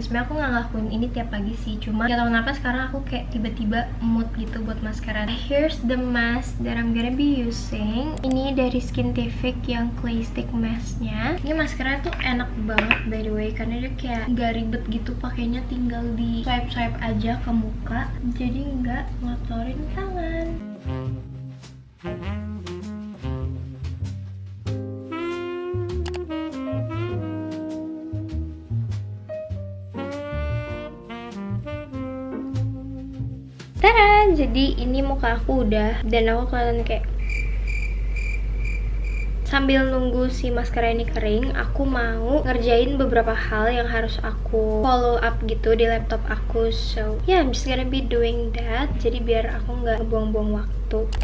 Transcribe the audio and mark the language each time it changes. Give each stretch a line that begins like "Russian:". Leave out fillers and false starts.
Indonesian: Sebenarnya aku nggak ngelakuin ini tiap pagi sih, cuma gak tau kenapa sekarang aku kayak tiba-tiba mood gitu buat maskeran.
English: Here's the mask that I'm gonna be using.
Indonesian: Ini dari Skintific yang clay stick masknya. Ini maskeran tuh enak banget
English: by the way,
Indonesian: karena dia kayak nggak ribet gitu, pakainya tinggal di swipe aja ke muka, jadi nggak ngotorin tangan. Tada! Jadi ini muka aku udah, dan aku kelihatan kayak. Sambil nunggu si maskara ini kering, aku mau ngerjain beberapa hal yang harus aku follow up gitu di laptop aku.
English: So yeah, I'm just gonna be doing that.
Indonesian: Jadi biar aku nggak ngebuang-buang waktu.